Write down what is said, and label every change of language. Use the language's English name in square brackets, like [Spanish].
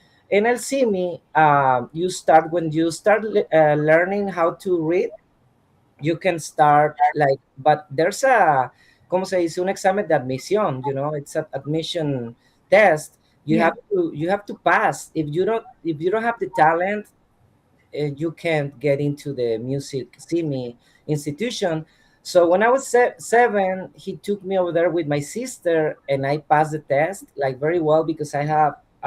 [English] In El CIMI, you start when you start learning how to read. You can start like, but there's a, [Spanish] ¿cómo se dice? Un examen de admisión. [English] It's an admission test. You Yeah. have to pass. If you don't have the talent, you can't get into the music CIMI institution. So when I was 7, he took me over there with my sister, and I passed the test like very well because I have.